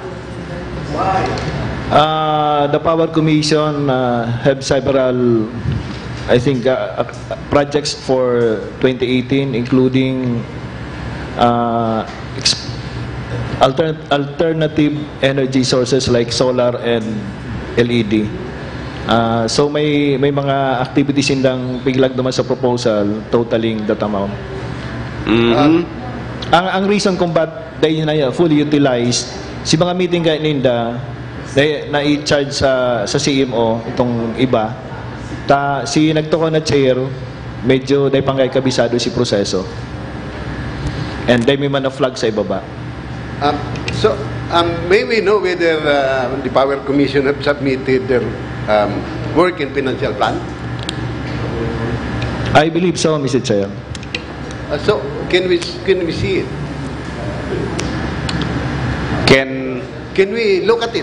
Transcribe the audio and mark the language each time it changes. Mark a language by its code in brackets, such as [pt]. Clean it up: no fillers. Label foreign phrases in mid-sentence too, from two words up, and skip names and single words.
[en] The Power Commission have several, I think, projects for 2018, including alternative energy sources like solar and LED. [bik] So may mga activities indang biglag naman sa proposal [en] totaling that amount. [bik] Ang reason kung ba't dahil na [en] fully utilized, [bik] si mga meeting kaya ninda na i-charge sa CMO itong iba, si nagtuko na chair, medyo dahil pang kabisado si proseso. And dahil may man na flag sa ibaba. [en] So, may we know whether the Power Commission have submitted their work and financial plan? I believe so, Mr. Chair. So, can we see it? Can we look at it?